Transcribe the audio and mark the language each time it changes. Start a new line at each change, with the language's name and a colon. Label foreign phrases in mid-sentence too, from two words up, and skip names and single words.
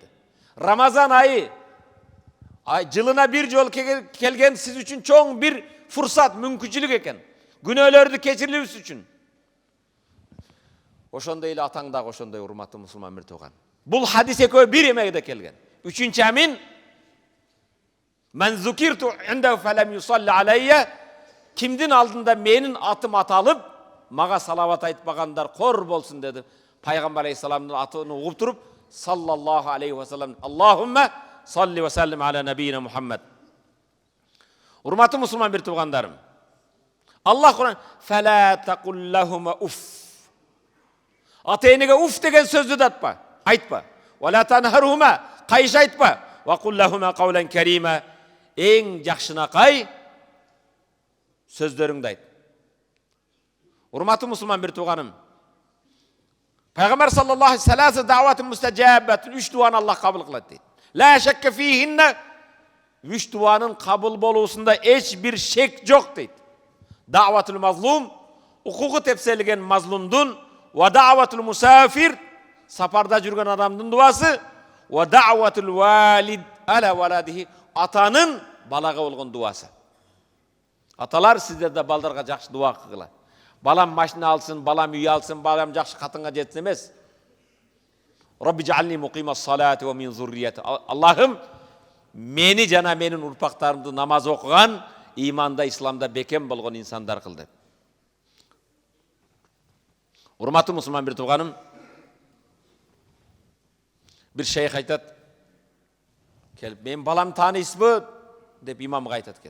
Kyrgyz: Рамазан айы жылына бир жол келген сиз үчүн чоң бир фурсат, мүмкүнчүлүк экен. Күнөөлөрдү кечирилибиз үчүн. Ошондой эле атаң дагы ошондой, урматтуу мусулман бир тууган. Бул хадис экөө бир эмеде келген. Үчүнчү амин.
Arabic: من ذكرت عنده فلم يصل علي.
Kyrgyz: Кимдин алдында менин атым аталып, мага салават айтпагандар кор болсун деди. Пайгамбар алейхисаламдын атын угуп туруп,
Arabic: صلى الله عليه وسلم اللهم صل وسلم على نبينا محمد.
Kyrgyz: Урматтуу мусулман бир туугандарым.
Arabic: الله قرآن فلا تقل لهم أف.
Kyrgyz: Ата-энеге уф деген сөздү да айтпа.
Arabic: ولا تنهرهما,
Kyrgyz: кайш айтпа.
Arabic: وقل لهم قولا كريما.
Kyrgyz: Эң жакшынакай сөздөрүңдү айт. Урматтуу мусулман бир тууганым. Пайгамбар
Arabic: صلى الله عليه ثلاث دعوات مستجابات,
Kyrgyz: үч дуаны Аллах кабыл кылат дейт.
Arabic: لا شك فيهن,
Kyrgyz: үч дуанын кабыл болуусунда эч бир шек жок дейт.
Arabic: دعوة المظلوم,
Kyrgyz: укугу тепселген мазлумдун,
Arabic: ودعوة المسافر,
Kyrgyz: сапарда жүргөн адамдын дуасы,
Arabic: ودعوة الوالد على ولده,
Kyrgyz: атанын балага болгон дуасы. Аталар сиздерде балдарга жакшы дуа кылгыла. Балам машина алсын, балам үй алсын, балам жакшы катынга жетсин эмес.
Arabic: رب اجعلني مقيم الصلاة ومن ذريتي.
Kyrgyz: Аллахым, мени жана менин урпактарымды намаз окуган, иманда, исламда бекем болгон инсандар кыл деп. Урматтуу мусулман бир тууганым, бир шейх айтат, келип, мен балам тааныйсызбы деп имамга айтат экен.